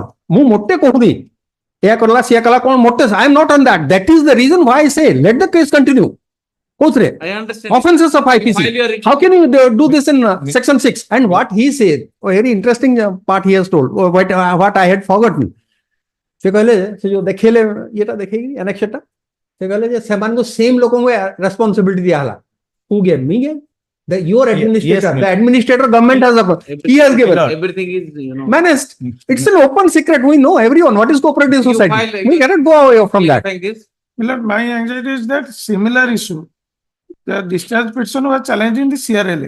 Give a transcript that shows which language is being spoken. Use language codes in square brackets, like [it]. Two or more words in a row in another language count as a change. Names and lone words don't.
[en] I am not on that. That is the reason why I say, let the case continue. I understand. Offenses of File IPC. your How can you do this in section 6? And what he said, a very interesting part he has told, what I had forgotten. [or] ସେ କହିଲେ ସେ ଯୋଉ ଦେଖେଇଲେ ଇଏଟା ଦେଖେଇକି annexure ସେ କହିଲେ ଯେ ସେମାନଙ୍କୁ ସେମ୍ ଲୋକଙ୍କୁ ରେସ୍ପନ୍ସିବିଲିଟି ଦିଆହେଲା [en] who gave me gave your administrator the administrator government has he has given everything is managed. It's an open secret. We know everyone what is cooperative society. We cannot go away from that. Milord, my anxiety is that similar issue. The discharge petition was challenged in the CRLA.